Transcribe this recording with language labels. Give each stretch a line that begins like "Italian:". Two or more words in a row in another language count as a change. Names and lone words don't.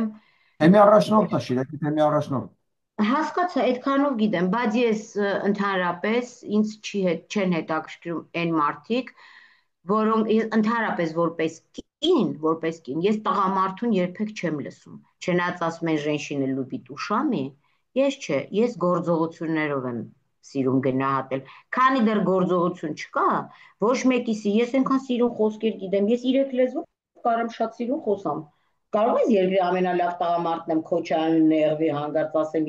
Armenian: Թեմի առաջնորդն է, Շիրակի թեմի առաջնորդ։ Հասկացա, այդքանով գիտեմ, բայց ես ընդհանրապես ինձ չեն հետաքրքրում այն մարդիկ, որոնք ընդհանրապես որպես կին, ես տղամարդուն երբեք չեմ լսում։ Չնայած ասում են
Russian: «Женщины любят ушами»,
Armenian: ես չէ, ես գործողություններով եմ սիրում գնահատել։ Քանի դեռ գործողություն չկա, ոչ մեկիսի ես այնքան սիրուն խոսքեր գիտեմ, ես 3 լեզվով կարամ շատ սիրուն խոսամ։ Կարող ես երկրի ամենալավ տղամարդն եմ, Քոչարյանը նեղվի հանգարց ասեմ